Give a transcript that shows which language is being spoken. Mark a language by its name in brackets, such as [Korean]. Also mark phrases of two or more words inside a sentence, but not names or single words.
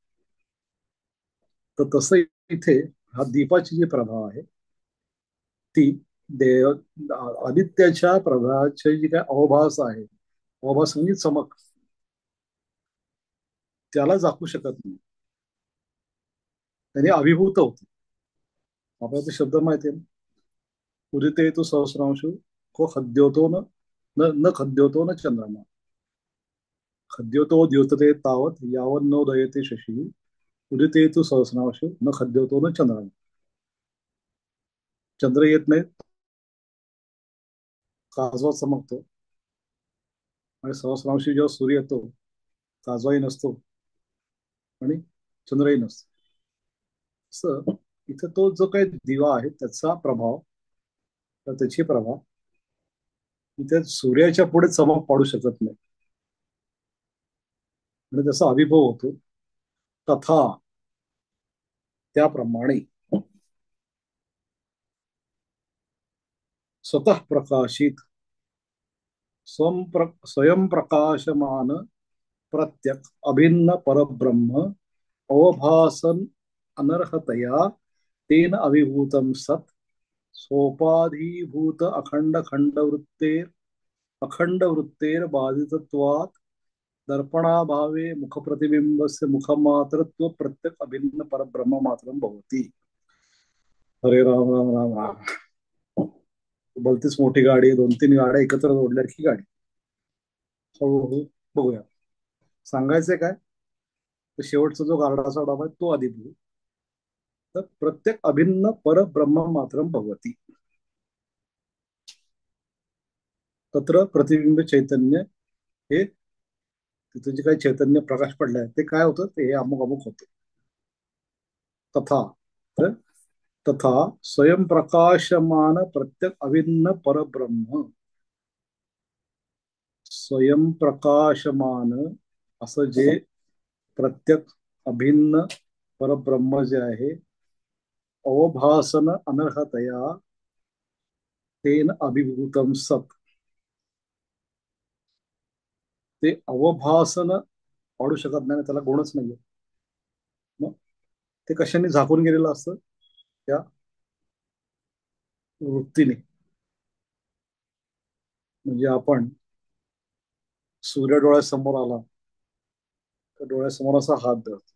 [Marathi] तर तसं इथे हा दीपाची जी प्रभा आहे ती देव आदित्याच्या प्रभाची जी काय अवभास आहे, अवभास म्हणजे चमक, त्याला झाकू शकत नाही. त्याने अभिभूत होते. आपल्याला ते शब्द माहिती आहे. [Sanskrit] उदिते तू सहस्रांशु को खद्योतो न न न खद्योतो न चंद्रमा, खद्योतो द्योतते तावत यावत न उदयते शशी, उदिते तू सहस्रांशु न खद्योतो न चंद्रमा. [Marathi] चंद्र येत नाही, काजवा चमकतो, आणि सहस्रांशी जेव्हा सूर्य येतो काजवाही नसतो आणि चंद्रही नसतो. असं इथं तो जो काही दिवा आहे त्याचा प्रभाव, तर त्याची प्रभा त्या सूर्याच्या पुढे चमक पाडू शकत नाही आणि त्याचा अविभव होतो. [Sanskrit] तथा त्याप्रमाणे स्वतः प्रकाशित स्वयंप्रकाशमान प्रत्यक अभिन्न परब्रह्म अवभासन अनर्हतया तेन अभिभूतम सत सोपाधिभूत अखंड वृत्तेर बाधितत्वात् दर्पणाभावे मुखप्रतिबिंबस्य मुखमात्रत्व प्रत्यक अभिन्न परब्रह्म मात्रम भवति. हरे राम राम राम राम. [Marathi] भलतीच मोठी गाडी, दोन तीन गाड्या एकत्र जोडल्या की गाडी. हळूहळू बघूया. सांगायचंय काय, तर शेवटचा जो गार्डाचा डाब आहे तो आधी बघू. [Sanskrit] तर प्रत्येक अभिन्न परब्रह्म मात्रम भगवती. तत्र प्रतिबिंब चैतन्य [Marathi] हे, तिथे जे काही चैतन्य प्रकाश पडले आहे ते काय होतं, ते हे अमुक अमुक होतं. तथा, तर तथा [Sanskrit] स्वयं प्रकाशमान प्रत्येक अभिन्न परब्रह्म, स्वयं प्रकाशमान [Marathi] असं जे [Sanskrit] प्रत्येक अभिन्न परब्रह्म [Marathi] जे आहे, [Sanskrit] अवभासन अनर्हतया तेन अभिभूतम सत, [Marathi] ते अवभासन वाढू शकत नाही, त्याला गुणच नाहीये. मग ते कशाने झाकून गेलेलं असतं, त्या वृत्तीने. म्हणजे आपण, सूर्य डोळ्यासमोर आला तर डोळ्यासमोर असा हात धरतो.